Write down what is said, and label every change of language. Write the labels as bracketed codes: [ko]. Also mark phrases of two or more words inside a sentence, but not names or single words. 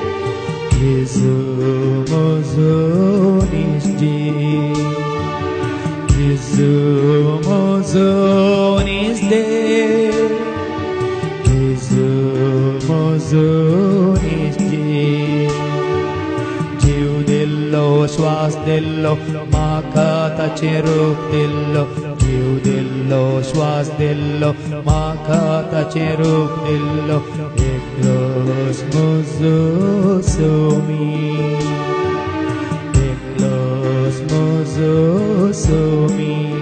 [en] Jesus Mozon is there, Jesus Mozon is there, Jesus Mozon is there. [kok] Jiv dillo, श्वास dillo, माखाताचे रूप dillo, जीव दिल्लो, श्वास दिल्लो, माखाताचे रूप दिल्लो, एकलोस मोजो सोमी, एकलोस मोजो सोमी.